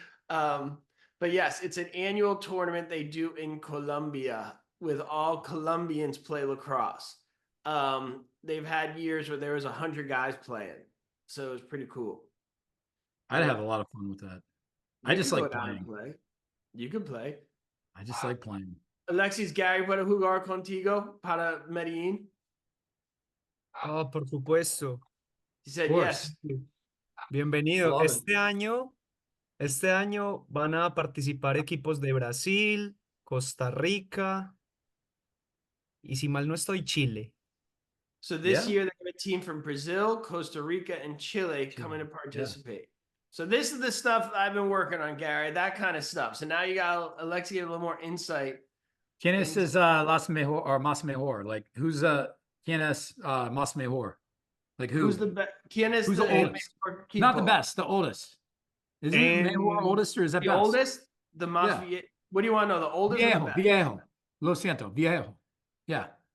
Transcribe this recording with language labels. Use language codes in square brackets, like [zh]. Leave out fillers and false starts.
[en] But yes, it's an annual tournament they do in Colombia with all Colombians play lacrosse. They've had years where there was 100 guys playing, so it was pretty cool. I'd have a lot of fun with that. I just like playing. You can play. I just like playing. [es] Alexis, Gary, ¿puedo jugar contigo para Medellín? Oh, por supuesto. [en] He said yes. [es] Bienvenido. Este año van a participar equipos de Brasil, Costa Rica y si mal no estoy, Chile. [en] So this year they have a team from Brazil, Costa Rica, and Chile coming to participate. Yeah. So this is the stuff I've been working on, Gary, that kind of stuff. So now you got Alexi a little more insight. [es] ¿Quién es las mejor or más mejor? [en] Like who's [es] ¿quién es más mejor? [en] Like who? Who's the best? Who's the oldest? Not the best, the oldest. Is it mejor oldest or is that the best? Oldest? The más What do you want to know? The oldest or the best? [es] Viejo. Lo siento, viejo. Yeah.